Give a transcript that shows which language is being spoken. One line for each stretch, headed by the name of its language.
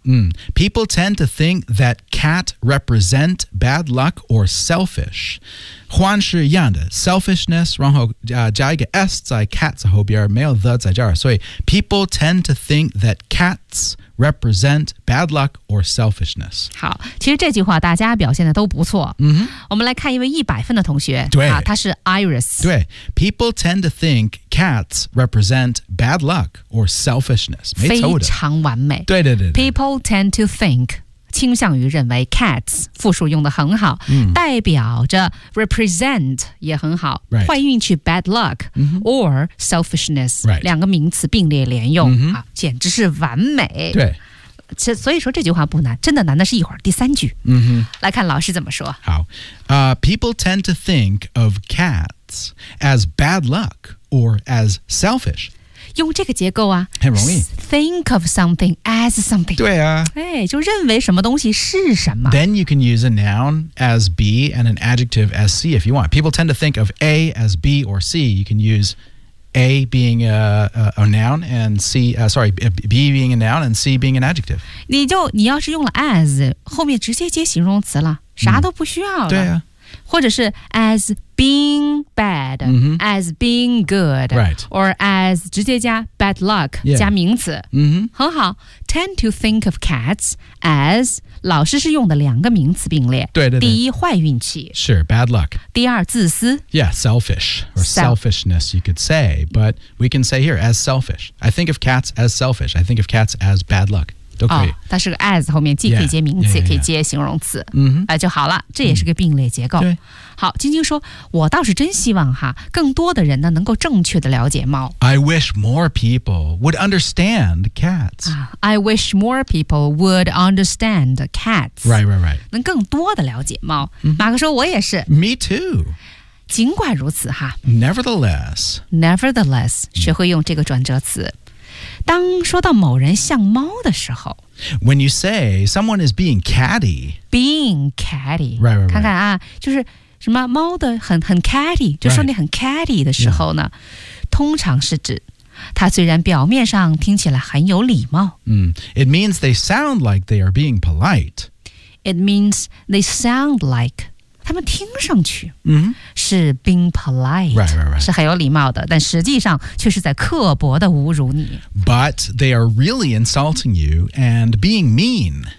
English: 嗯、People tend to think that cat represent bad luck or selfish
Chinese: 换是一样的
English: selfishness
Chinese: 然后、加一个
English: s 在 cat
Chinese: 在后边没有
English: the
Chinese: 在这儿所以
English: People tend to think that catsrepresent bad luck or selfishness.
Chinese: 好其实这句话大家表现的都不错。
English: Mm-hmm.
Chinese: 我们来看一位100分的同学。对。他是 Iris。对。
English: People tend to think cats represent bad luck or selfishness.
Chinese: 非常完美。对对 对, 对。
English: People tend to think,
Chinese: 倾向于认为 cats, 复数用的很好、嗯、代表着 represent 也很好。
English: Right.
Chinese: 坏运气 bad luck,、
English: mm-hmm. or selfishness,、 right.
Chinese: 两个名词并列连用。
English: Mm-hmm. 啊
Chinese: 简直是完美。对。所以说这句话不难真的难的是一会儿第三句、
English: mm-hmm.
Chinese: 来看老师怎么说
English: 好、People tend to think of cats as bad luck or as selfish
Chinese: 用这个结构啊很容易
English: Think of something as something
Chinese: 对啊、哎、就认为什么东西是什么
English: Then you can use a noun as B and an adjective as C if you want People tend to think of A as B or C You can use A being a noun and C, sorry, B being a noun and C being an adjective.
Chinese: 你要是用了 as, 后面直接接形容词了，啥都不需要了。对啊。或者是
English: as being bad,、 mm-hmm. as being good, right. or as
Chinese: 直接加
English: bad luck,、 yeah.
Chinese: 加名词。
English: Mm-hmm.
Chinese: 很好。
English: Tend to think of cats as
Chinese: 老师是用的两个名词并列。对对对。第一坏运气。
English: 是 bad luck.
Chinese: 第二自私。
English: Yeah, selfish, or selfishness you could say, but we can say here as selfish. I think of cats as selfish. I think of cats as bad luck.
Chinese: 都可以、哦、它是个 as 后面既可以接名词
English: yeah, yeah, yeah.
Chinese: 也可以接形容词、
English: mm-hmm.
Chinese: 就好了这也是个并列结构、
English: mm-hmm.
Chinese: 好晶晶说我倒是真希望哈更多的人呢能够正确的了解猫
English: I wish more people would understand cats、啊、I wish more people would understand cats Right, right, right
Chinese: 能更多的了解猫、
English: mm-hmm.
Chinese: 马克说我也是
English: Me too
Chinese: 尽管如此哈
English: Nevertheless
Chinese: Nevertheless 学会用这个转折词当说到某人像猫的时候
English: When you say someone is being catty Being catty right, right, right.
Chinese: 看看啊就是什么猫的很 catty 就说你很 catty 的时候呢、
English: right.
Chinese: 通常是指它虽然表面上听起来很有礼貌、
English: mm. It means they sound like they are being polite It means they sound like
Chinese: 他们听上去、
English: mm-hmm. 是 being polite right, right, right.
Chinese: 是很有礼貌的但实际上却是在刻薄的侮辱你
English: But they are really insulting you and being mean